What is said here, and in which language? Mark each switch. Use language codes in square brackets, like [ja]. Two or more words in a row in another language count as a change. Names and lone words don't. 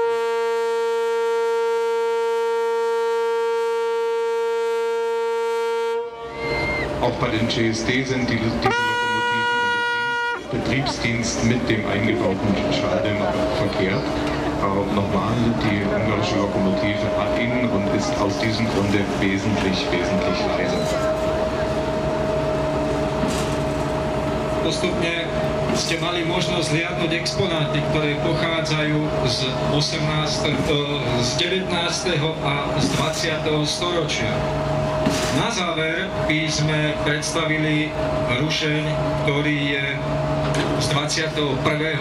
[de] Auch bei den CSD sind diese Lokomotiven im Betriebsdienst mit dem eingebauten Schalldämmer verkehrt. Nochmal, die ungarische Lokomotive hat ihn und ist aus diesem Grunde wesentlich leiser. [sk] Postupne ste mali možnosť zliadnuť exponáty, ktoré pochádzajú z 19. a z 20. storočia. Na záver by sme predstavili rušeň, ktorý je z 21.